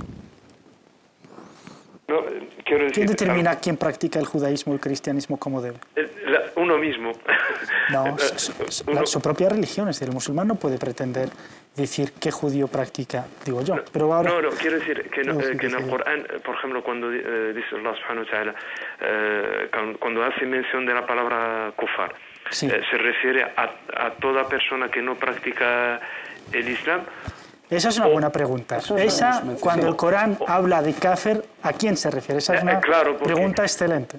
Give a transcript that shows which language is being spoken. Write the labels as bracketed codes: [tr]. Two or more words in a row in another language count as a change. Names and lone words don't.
[es] No, quiero decir, ¿quién determina quién practica el judaísmo o el cristianismo como debe? Uno mismo. No, su propia religión. Es decir, el musulmán no puede pretender decir qué judío practica, digo yo. Pero ahora, no, quiero decir que, que en el Corán, por ejemplo, cuando dice [ar] الله سبحانه وتعالى, [es] cuando hace mención de la palabra kufar, se refiere a toda persona que no practica el Islam. Esa es una buena pregunta. Cuando el Corán habla de kafir, ¿a quién se refiere? Esa es una pregunta excelente.